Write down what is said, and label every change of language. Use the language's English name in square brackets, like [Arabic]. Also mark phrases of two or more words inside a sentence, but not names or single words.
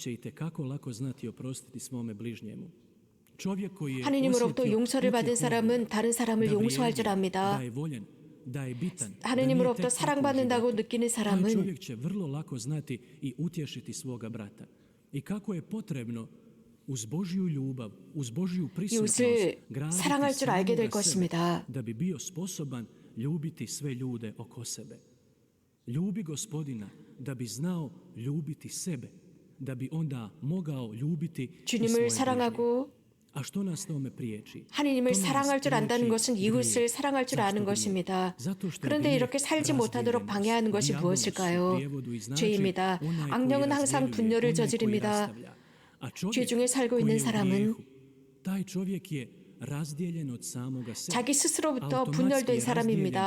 [Korean] 하느님으로부터 용서를 받은 사람은 다른 사람을 용서할 줄 압니다. 하느님으로부터 사랑받는다고 느끼는 사람은 이웃을 사랑할 줄 알게 될 것입니다. [Croatian] Ljubi Gospodina da bi znao ljubiti sebe, da bi onda mogao ljubiti [Korean] 주님을 사랑하고 하느님을 사랑할 줄 안다는 것은 이웃을 사랑할 줄 아는 것입니다. 그런데 이렇게 살지 못하도록 방해하는 것이 무엇일까요? 죄입니다. 악령은 항상 분열을 저지릅니다. 죄 중에 살고 있는 사람은 자기 스스로부터 분열된 사람입니다.